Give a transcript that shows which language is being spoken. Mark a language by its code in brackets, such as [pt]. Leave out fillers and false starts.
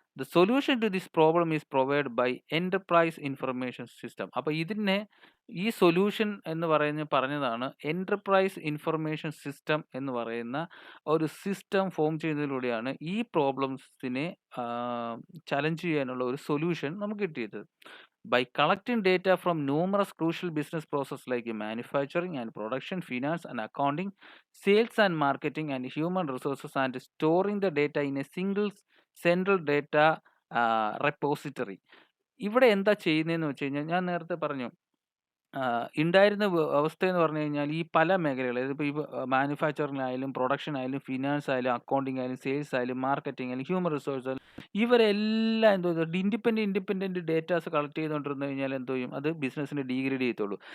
[en] The solution to this problem is provide by enterprise information system. [ml] അപ്പോൾ ഇതിനെ ഈ solution എന്ന് പറഞ്ഞതാണ് എൻ്റർപ്രൈസ് ഇൻഫർമേഷൻ സിസ്റ്റം എന്ന് പറയുന്ന ഒരു സിസ്റ്റം ഫോം ചെയ്യുന്നതിലൂടെയാണ് ഈ പ്രോബ്ലംസിനെ ചലഞ്ച് ചെയ്യാനുള്ള ഒരു സൊല്യൂഷൻ നമുക്ക് കിട്ടിയത്. [en] By collecting data from numerous crucial business processes like manufacturing and production, finance and accounting, sales and marketing, and human resources, and storing the data in a single central data repository. [ml] ഇവിടെ എന്താ ചെയ്യുന്നതെന്ന് വെച്ച് കഴിഞ്ഞാൽ, ഞാൻ നേരത്തെ പറഞ്ഞു, ഉണ്ടായിരുന്ന അവസ്ഥയെന്ന് പറഞ്ഞു കഴിഞ്ഞാൽ ഈ പല മേഖലകൾ, ഇതിപ്പോൾ ഈ മാനുഫാക്ചറിംഗിലായാലും പ്രൊഡക്ഷൻ ആയാലും ഫിനാൻസ് ആയാലും അക്കൗണ്ടിങ് ആയാലും സെയിൽസ് ആയാലും മാർക്കറ്റിംഗ് ആയാലും ഹ്യൂമൻ റിസോഴ്സ് ആയാലും ഇവരെല്ലാം എന്തോ ഇൻഡിപെൻഡൻറ്റ് ഡേറ്റാസ് കളക്ട് ചെയ്തുകൊണ്ടിരുന്നു കഴിഞ്ഞാൽ എന്തോ ചെയ്യും, അത് ബിസിനസ്സിനെ ഡീഗ്രേഡ് ചെയ്യത്തുള്ളൂ.